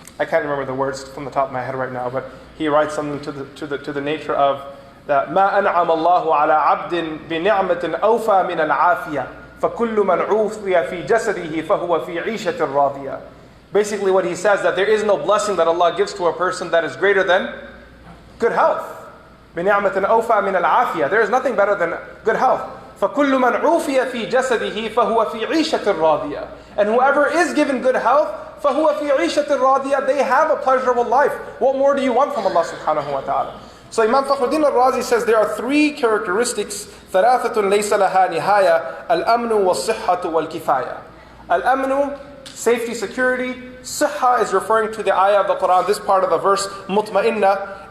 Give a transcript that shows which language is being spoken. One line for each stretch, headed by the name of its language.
English: I can't remember the words from the top of my head right now, but he writes something to the nature of that
Arabic: ما أنعم الله على عبد بنعمة أوفى من العافية فكل من عوفي في جسده فهو في عيشة راضية.
English: Basically what he says that there is no blessing that Allah gives to a person that is greater than good health.
Arabic: بنعمة أوفى من العافية.
English: There is nothing better than good health.
Arabic: فكل من عوفي في جسده فهو في عيشة راضية.
English: And whoever is given good health
Arabic: فهو في عيشة راضية.
English: They have a pleasurable life. What more do you want from Allah subhanahu wa ta'ala? So Imam Fakhruddin al-Razi says there are three characteristics
Arabic: ثلاثة ليس لها نهاية الأمن والصحة والكفاية.
English: Al-amnu, safety, security. Sihha is referring to the ayah of the Quran, this part of the verse, mutma'inna.